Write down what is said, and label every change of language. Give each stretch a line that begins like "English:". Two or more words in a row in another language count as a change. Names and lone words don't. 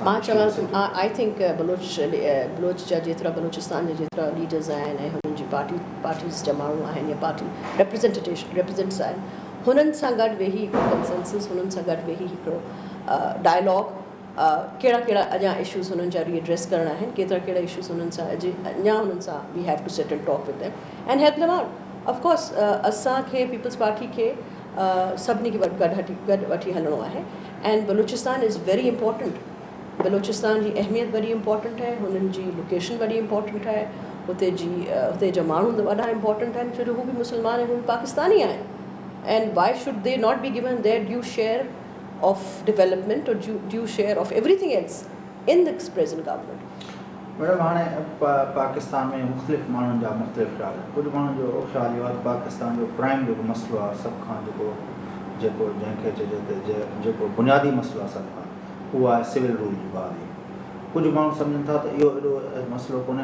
Sindhi: मां चवां
English: I think
Sindhi: बलोच जा जेतिरा बलोचिस्तान जा जेतिरा लीडर्स आहिनि ऐं हुननि जी पार्टीज़ जा माण्हू आहिनि या पार्टी रिप्रेजेंट्स आहिनि, हुननि सां गॾु वेही हिकिड़ो कंसेंसस, हुननि सां गॾु वेही हिकिड़ो डायलॉग, कहिड़ा कहिड़ा अञा इशूज़ हुननि जा रीएड्रेस करणा आहिनि, केतिरा कहिड़ा इशूज़ हुननि सां अञा हुननि सां
English: we have to sit and talk with them and help them out.
Sindhi: ऑफकोर्स असांखे पीपल्स पार्टी खे सभिनी खे गॾु वठी हलणो आहे.
English: and Balochistan is very important.
Sindhi: बलूचिस्तान जी अहमियत वॾी इंपॉर्टेंट आहे. हुननि जी लोकेशन वॾी इंपॉर्टेंट आहे. हुते जा माण्हू वॾा इंपॉर्टेंट आहिनि छो जो हू बि मुस्लमान आहिनि, हू बि पाकिस्तानी आहिनि.
English: and why should they not be given their due share of development aur due share of everything else in this present government.
Sindhi: मैडम हाणे पाकिस्तान में मुख़्तलिफ़ माण्हुनि जा मुख़्तलिफ़ ख़्याल आहिनि. कुझु माण्हुनि जो ख़्यालु इहो आहे पाकिस्तान जो प्राइम जेको मसइलो आहे सभ खां जेको जंहिंखे चइजे त जेको बुनियादी मसइलो आहे सभ खां, उहो आहे सिविल रूल जी बहाली. कुझु माण्हू सम्झनि था त इहो एॾो मसइलो कोन्हे.